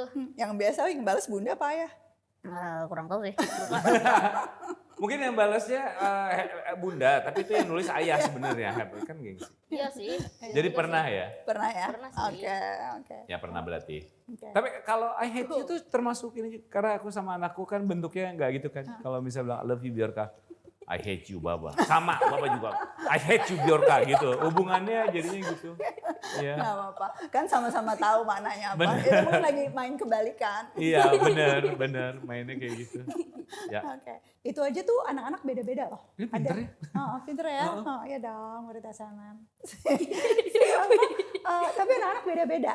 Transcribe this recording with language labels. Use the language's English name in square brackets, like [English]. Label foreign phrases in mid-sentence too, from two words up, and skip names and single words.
[Indonesian] Yang biasa yang balas bunda apa ayah? Kurang tahu sih. Mungkin yang balasnya bunda, tapi itu yang nulis ayah sebenarnya. Kan gengsi. Iya sih. Jadi pernah ya? Pernah ya? Pernah sih. Oke. Ya pernah berarti. Oke. Tapi kalau [English] I hate you [Indonesian] itu termasuk ini, karena aku sama anakku kan bentuknya nggak gitu kan. Kalau misalnya bilang [English] I love you [Indonesian] Bjorka, [English] I hate you [Indonesian] Baba. Sama Baba juga. [English] I hate you [Indonesian] Bjorka gitu. Hubungannya jadinya gitu. Ya. Nggak apa-apa. Kan sama-sama tahu maknanya apa. Bener. Itu mungkin lagi main kebalikan. Iya benar mainnya kayak gitu. Ya. Oke. Itu aja tuh anak-anak beda-beda loh. Ini pinter ya? Pinter ya? Oh, iya dong, murid Asaman. Tapi anak-anak beda-beda.